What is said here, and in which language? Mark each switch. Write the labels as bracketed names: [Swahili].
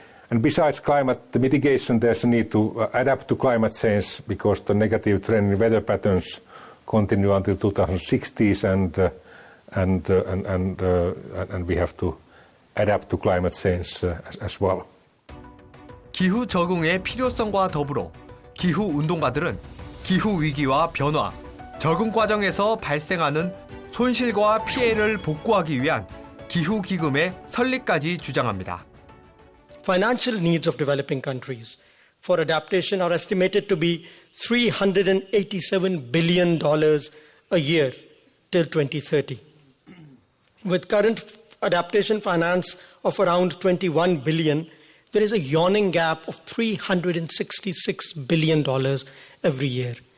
[English] And besides climate mitigation, there's a need to adapt to climate change because the negative trend in weather patterns continue until 2060s, and we have to adapt to climate change as well. [Korean] 기후 적응의 필요성과 더불어 기후 운동가들은 기후 위기와 변화, 적응 과정에서 발생하는 손실과 피해를 복구하기 위한 기후 기금의 설립까지 주장합니다. [English] Financial needs of developing countries for adaptation are estimated to be $387 billion a year till 2030. With current adaptation finance of around $21 billion, there is a yawning gap of $366 billion every year.